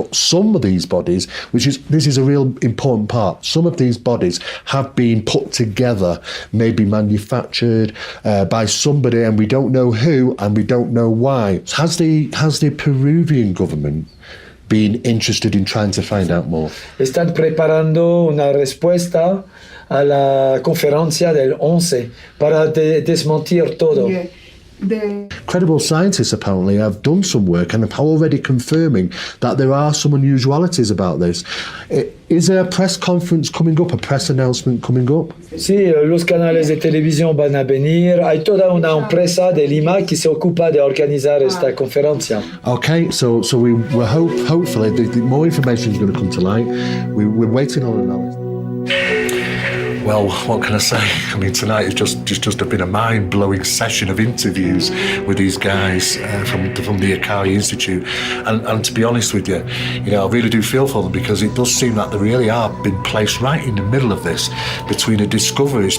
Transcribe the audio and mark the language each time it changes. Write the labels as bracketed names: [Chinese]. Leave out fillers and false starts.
[English] But some of these bodies, this is a real important part. Some of these bodies have been put together, maybe manufactured by somebody, and we don't know who, and we don't know why. Has the Peruvian government been interested in trying to find out more? [Spanish] Están preparando una respuesta a la conferencia del 11 para desmentir todo. [English] Yeah. The Credible scientists apparently have done some work and are already confirming that there are some unusualities about this. Is there a press conference coming up, a press announcement coming up? [Spanish] Sí, los canales de televisión van a venir. Hay toda una empresa de Lima que se ocupa de organizar esta conferencia. [English] Okay, so we hopefully the more information is going to come to light. We're waiting on analysis. Well, what can I say? I mean, tonight has just been a mind-blowing session of interviews with these guys from the Akari Institute, and to be honest with you, I really do feel for them, because it does seem that they really are being placed right in the middle of this, between a discovery.